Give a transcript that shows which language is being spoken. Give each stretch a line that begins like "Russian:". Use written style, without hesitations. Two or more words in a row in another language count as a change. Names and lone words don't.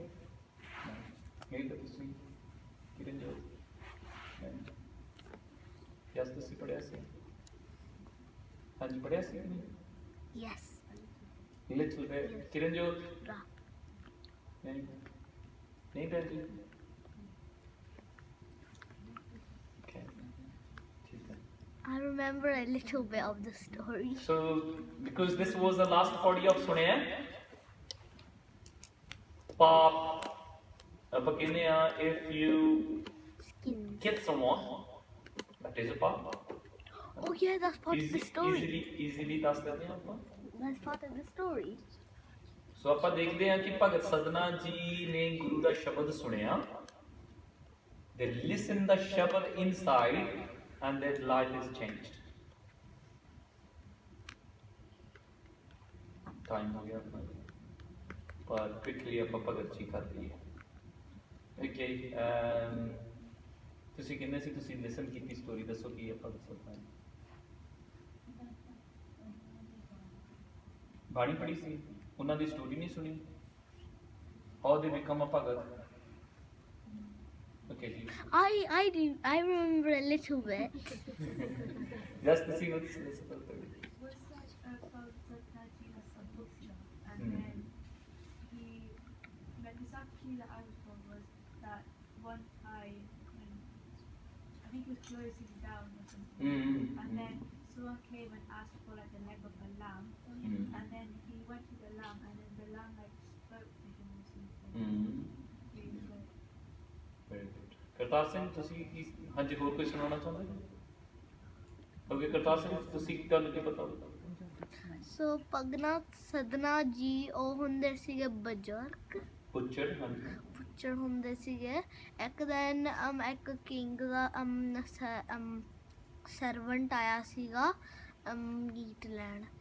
Punjabi: ਨਹੀਂ ਤਾਂ ਤੁਸੀਂ ਕਿਰਨਜੋਤ ਯਸ ਤੁਸੀਂ ਪੜ੍ਹਿਆ ਸੀ? ਹਾਂਜੀ ਪੜ੍ਹਿਆ ਸੀ ਕਿ ਨਹੀਂ?
English: ਯੈਸ। little bit.
Punjabi: ਕਿਰਨਜੋਤ ਨਹੀਂ ਨਹੀਂ ਭੈਣ ਜੀ।
English: Okay.
Punjabi: ਠੀਕ ਹੈ।
English: I remember a little bit of the story. So because this was the last body of
Punjabi: ਸੁਣਿਆ ਪਾਪ ਆਪਾਂ ਕਹਿੰਦੇ ਆ
English: if you kill someone that is a ਪਾਪ। Oh yeah, that's part of the story.
Punjabi: easily ਦੱਸ ਦਿੰਦੇ ਆ ਆਪਾਂ।
English: That's part of the story.
Punjabi: ਸੋ ਆਪਾਂ ਦੇਖਦੇ ਹਾਂ ਕਿ ਭਗਤ ਸਦਨਾ ਜੀ ਨੇ ਗੁਰੂ ਦਾ ਸ਼ਬਦ ਸੁਣਿਆ।
English: They listen the ਸ਼ਬਦ inside and their life is changed.
Punjabi: Time ਹੋ ਗਿਆ ਆਪਣਾ ਪਰ quickly ਆਪਾਂ ਭਗਤ ਜੀ ਕਰ ਲਈਏ। Okay, ਤੁਸੀਂ ਕਹਿੰਦੇ ਸੀ ਤੁਸੀਂ ਲਿਸਨ ਕੀਤੀ ਸਟੋਰੀ, ਦੱਸੋ ਕੀ ਹੈ ਭਗਤ ਸਦਨਾ ਜੀ? ਬਾਣੀ ਪੜ੍ਹੀ ਸੀ, ਉਹਨਾਂ ਦੀ ਸਟੋਰੀ ਨਹੀਂ ਸੁਣੀ?
English: How they become a ਭਗਤ? Okay ਜੀ। I remember a little bit. Just to see what's this about. Was such a Satnaji as a Buddha, and then exactly the article was that one time when I think he was closing down or something, and then someone came and asked for like the leg of a lamb, and then he went to the lamb, and then the lamb like spoke to him or something. Really good. Very good.
Punjabi: ਕਰਤਾਰ ਸਿੰਘ ਤੁਸੀਂ ਕੀ ਹਾਂਜੀ ਹੋਰ ਕੋਈ ਸੁਣਾਉਣਾ ਚਾਹੁੰਦੇ ਹੋ? ਓਕੇ ਕਰਤਾਰ ਸਿੰਘ ਤੁਸੀਂ ਤੁਹਾਨੂੰ ਕੀ ਪਤਾ? So ਭਗਤ ਸਦਨਾ ਜੀ ਉਹ ਹੁੰਦੇ ਸੀਗੇ ਬਜ਼ੁਰਗ। ਪੁੱਛੜ ਹਾਂਜੀ ਪੁੱਛੜ ਹੁੰਦੇ ਸੀਗੇ। ਇੱਕ ਦਿਨ ਇੱਕ ਕਿੰਗ ਦਾ ਸਰਵੈਂਟ ਆਇਆ ਸੀਗਾ ਮੀਟ ਲੈਣ।